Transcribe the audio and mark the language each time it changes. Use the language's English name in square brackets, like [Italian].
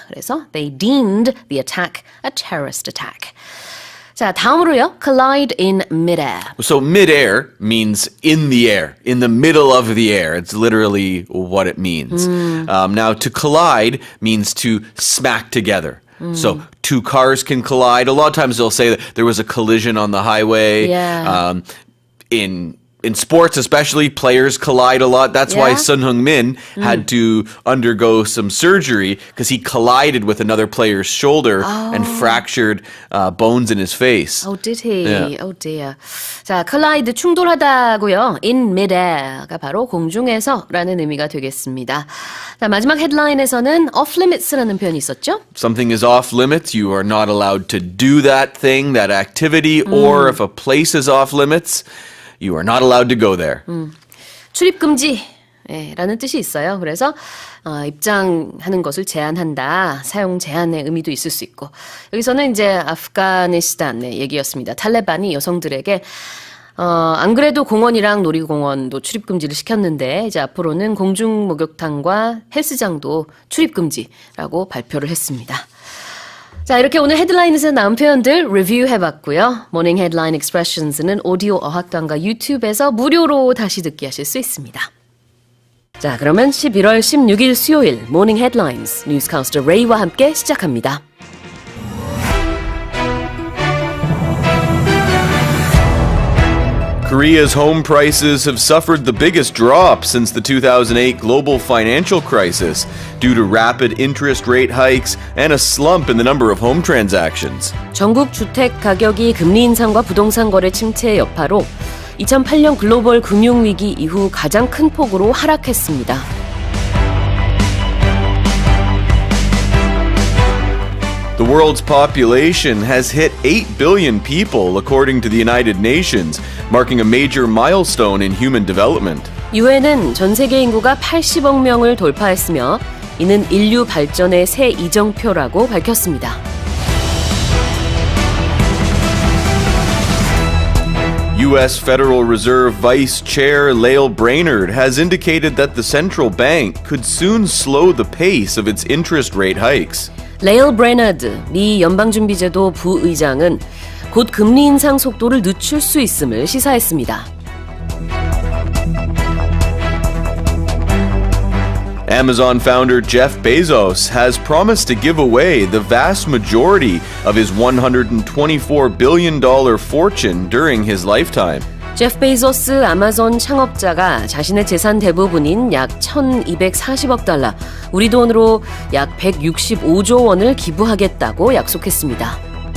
[Korean] 그래서 [English] they deemed the attack a terrorist attack. [Korean] 자, 다음으로요, [English] collide in midair. So midair means in the air, in the middle of the air. It's literally what it means. Now, to collide means to smack together. So two cars can collide. A lot of times they'll say that there was a collision on the highway. Yeah. In sports especially, players collide a lot. That's why Sun Heung-min had to undergo some surgery because he collided with another player's shoulder and fractured bones in his face. Oh, did he? Yeah. Oh, dear. [Korean] 자, collide 충돌하다고요. [English] In midair [Korean] 가 바로 공중에서라는 의미가 되겠습니다. 자, 마지막 헤드라인에서는 [English] off limits [Korean] 라는 표현이 있었죠? [English] Something is off limits. You are not allowed to do that thing, that activity, or if a place is off limits, you are not allowed to go there. [Korean] 출입 금지라는 뜻이 있어요. 그래서 입장하는 것을 제한한다. 사용 제한의 의미도 있을 수 있고. 여기서는 이제 아프가니스탄의 얘기였습니다. 탈레반이 여성들에게 안 그래도 공원이랑 놀이공원도 출입 금지를 시켰는데 이제 앞으로는 공중 목욕탕과 헬스장도 출입 금지라고 발표를 했습니다. 자, 이렇게 오늘 헤드라인에서 나온 표현들 리뷰해봤고요. 모닝 헤드라인 익스프레션스는 오디오 어학당과 유튜브에서 무료로 다시 듣기 하실 수 있습니다. 자, 그러면 11월 16일 수요일 모닝 헤드라인스 뉴스캐스터 레이와 함께 시작합니다. [English] Korea's home prices have suffered the biggest drop since the 2008 global financial crisis due to rapid interest rate hikes and a slump in the number of home transactions. [Korean] 전국 주택 가격이 금리 인상과 부동산 거래 침체의 여파로 2008년 글로벌 금융위기 이후 가장 큰 폭으로 하락했습니다. [English] The world's population has hit 8 billion people, according to the United Nations, marking a major milestone in human development. [Korean] 유엔은 전 세계 인구가 80억 명을 돌파했으며 이는 인류 발전의 새 이정표라고 밝혔습니다. [English] U.S. Federal Reserve Vice Chair Lael Brainerd has indicated that the central bank could soon slow the pace of its interest rate hikes. [Korean] 레일 브레너드 미 연방준비제도 부의장은 곧 금리 인상 속도를 늦출 수 있음을 시사했습니다. [English] Amazon founder Jeff Bezos has promised to give away the vast majority of his $124 billion fortune during his lifetime. [Korean] 제프 베이조스 아마존 창업자가 자신의 재산 대부분인 약 1,240억 달러, 우리 돈으로 약 165조 원을 기부하겠다고 약속했습니다.